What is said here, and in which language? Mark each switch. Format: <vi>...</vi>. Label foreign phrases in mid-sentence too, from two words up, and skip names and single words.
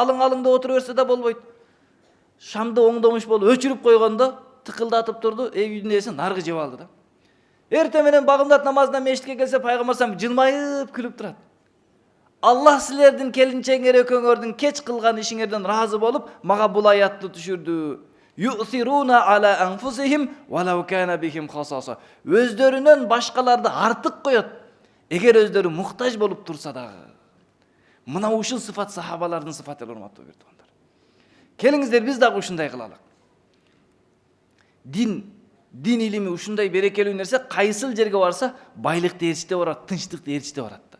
<ky>Алың деп отура берсе да болбойт. Шамды оңдомуш болуп өчүрүп койгондо тыкылдатып турду. Үйдүн ээси наргы жеп алды да. Эртең менен багымдат намазына мешитке келсе Пайгамбар салам жылмайып күлүп турат. Аллах силердин келинчеңер экөөңөрдүн кеч кылган ишиңерден разы болуп, мага бул аятты түшүрдү.</ky> <ar>يؤثرون على أنفسهم ولو كان بهم خصاصة.</ar> <ky>Өздөрүнөн башкаларды артык коет, эгер өздөрү муктаж болуп турса дагы. Мына ушул сыфат сахабалардын сыфаты, урматтуу бир туугандар. Келиңиздер биз дагы ушундай кылалык. Дин илими ушундай берекелүү нерсе, кайсыл жерге барса байлыкты ээрчите барат, тынчтыкты ээрчите барат да.</ky>